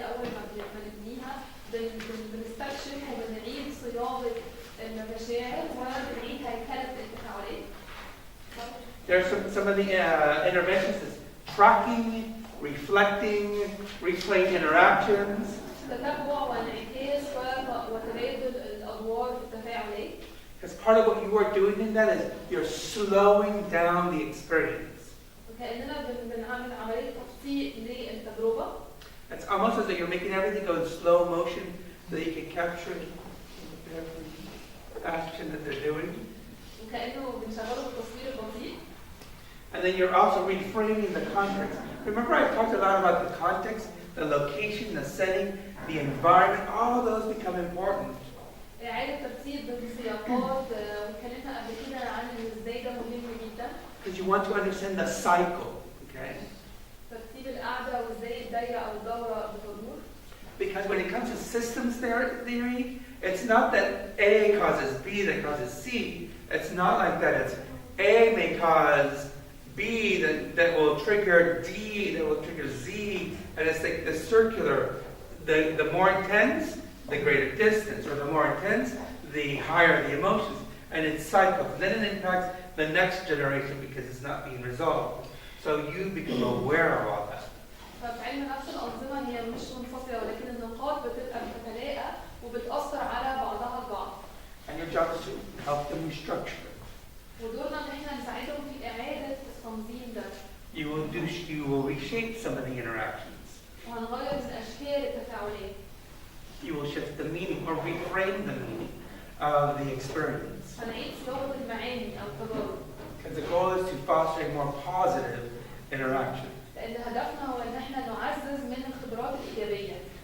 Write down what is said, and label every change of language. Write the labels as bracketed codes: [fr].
[ar] اول ما نبنيها بنستكشف وبنعيد صياغه المشاعر وبنعيد هيكله التفاعلات. [en] There's some of the interventions is tracking, reflecting, replaying interactions. [ar] تتبع وانعكاس وتبادل الادوار في التفاعلات. [en] Because part of what you are doing in that is you're slowing down the experience. [ar] وكأننا بنعمل عملية تبطيء للتجربة. [en] It's almost as though you're making everything go in slow motion so that you can capture every action that they're doing. [ar] وكأنه بنشغله بالتصوير البطيء. [en] And then you're also reframing the context. Remember I talked a lot about the context, the location, the setting, the environment, all those become important. [ar] إعادة ترتيب السياقات، واتكلمنا قبل كده عن ازاي ده مهم جدا. [en] Because you want to understand the cycle, okay? [ar] ترتيب القعدة وازاي الدايرة أو الدورة بتدور. [en] Because when it comes to systems theory, it's not that A causes B that causes C. It's not like that. It's A may cause B that will trigger D that will trigger Z. And it's like the circular, the more intense, the greater distance, or the more intense, the higher the emotions. And it cycles. Then it impacts the next generation because it's not being resolved. So you become aware of all that. [ar] ففي علم نفس الأنظمة هي مش منفصلة، ولكن النقاط بتبقى متلاقة وبتأثر على بعضها البعض. [en] And your job is to help them restructure it. [ar] ودورنا إن احنا نساعدهم في إعادة التنظيم ده. [en] You will reshape some of the interactions. [ar] وهنغير من أشكال التفاعلات. [en] You will shift the meaning or reframe the meaning of the experience. [ar] هنعيد صياغة المعاني أو التجارب. [en] Because the goal is to foster a more positive interaction. [ar] لأن هدفنا هو إن احنا نعزز من الخبرات الإيجابية.